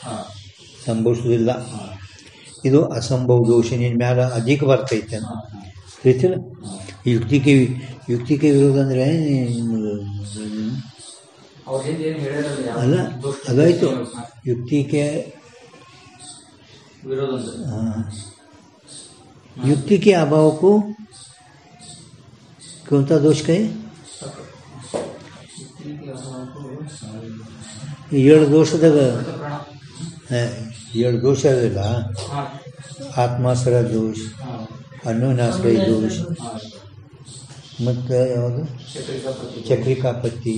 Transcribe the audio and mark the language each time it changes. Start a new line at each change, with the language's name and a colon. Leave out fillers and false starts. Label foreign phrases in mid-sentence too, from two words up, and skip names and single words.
Kannada: ಇದು ಅಸಂಭವ ದೋಷ ನಿನ್ನ ಮ್ಯಾಲ ಅಧಿಕ ಬರ್ತೈತೆ ಅಂತ ಹೇಳ್ತಿಲ್ಲ. ಯುಕ್ತಿಗೆ ವಿರೋಧ ಅಂದರೆ ಅಲ್ಲ, ಅದಾಯಿತು.
Hindi: ಯುಕ್ತಿಗೆ युक्ति के अभाव को कौन सा दोष कहे?
Kannada: ಏಳು ದೋಷದಾಗ ಏಳು ದೋಷ ಅದಲ್ಲ. ಆತ್ಮಾಶ್ರಯ ದೋಷ, ಅನ್ಯೋನ್ಯಾಶ್ರಯ ದೋಷ, ಮತ್ತು ಯಾವುದು ಚಕ್ರಿಕಾಪತ್ತಿ.